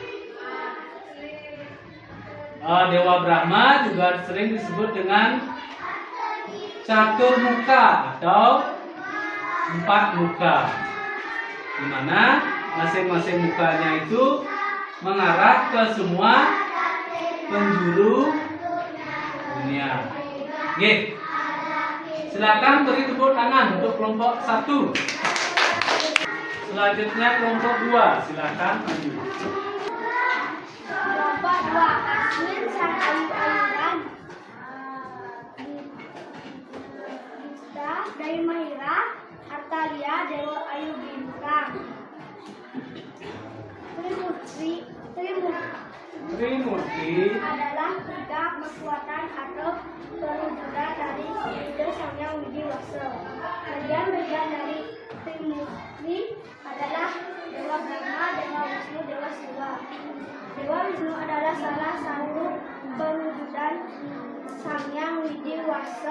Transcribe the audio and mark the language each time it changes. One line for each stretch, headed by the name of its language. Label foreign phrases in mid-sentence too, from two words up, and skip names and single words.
Indonesian: Dewa Brahma juga sering disebut dengan catur muka atau 4 muka, di mana masing-masing mukanya itu mengarah ke semua penjuru dunia. Oke, silakan beri tepuk tangan untuk kelompok 1. Selanjutnya kelompok 2, silakan maju. Kelompok 2 Aswin Sang Ayu Ayuran, Gita dari Mahira, Atalia Dewa Ayu Bintang. Trimurti Adalah 3 kekuatan atau perwujudan dari ide Sang Hyang Widiwasa. Bagian-bagian dari Trimurti adalah Dewa Brahma, Dewa Wisnu, Dewa Shiva. Dewa Wisnu adalah salah satu perwujudan Sang Hyang Widiwasa.